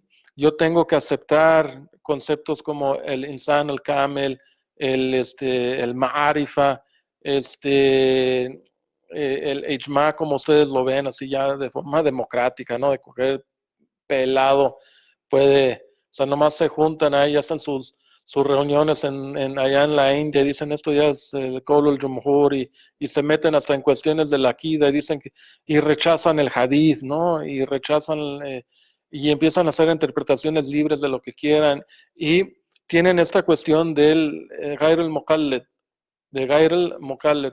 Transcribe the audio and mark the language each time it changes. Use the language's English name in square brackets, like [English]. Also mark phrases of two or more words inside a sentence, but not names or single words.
[Spanish] Yo tengo que aceptar conceptos como el insan, el kamel, el ma'arifa, el ijma, como ustedes lo ven, así ya de forma democrática, ¿no? De coger pelado, o sea, nomás se juntan ahí, hacen sus reuniones allá en la India, y dicen esto ya es el [Arabic] قول الجمهور, [Spanish] y se meten hasta en cuestiones de la Akida, y rechazan el hadith, ¿no? Y rechazan, y empiezan a hacer interpretaciones libres de lo que quieran, y tienen esta cuestión del [Arabic] غير المقلد, [Spanish] de [Arabic] غير المقلد.